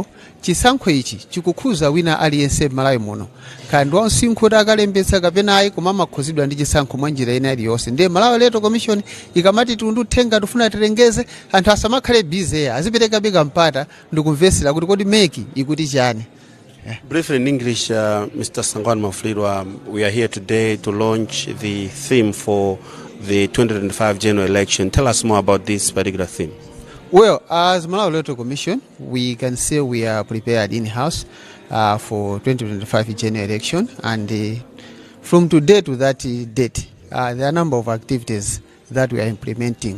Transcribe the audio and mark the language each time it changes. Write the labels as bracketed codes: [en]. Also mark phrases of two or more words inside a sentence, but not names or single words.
[ny] Chisankho ichi chikukhuza wina aliyense Malawi muno, kandi wansinkhu kuti akalembetsa kapena ayi koma amakhuzidwa ndi chisankho mwa njira ina iliyonse. Ndiye Malawi Electoral Commission ikamati tunduthenga tufuna tilengeze anthu asamakhale busy, azipereka bika mpata ndikumvesera kuti kodi meki ikuti chani. [en] Briefly in English, Mr. Sangwani Mafulirwa, we are here today to launch the theme for the 2025 general election. Tell us more about this particular theme. Well, as Malawi Electoral Commission, we can say we are prepared in-house for 2025 general election, and from today to that date, there are a number of activities that we are implementing.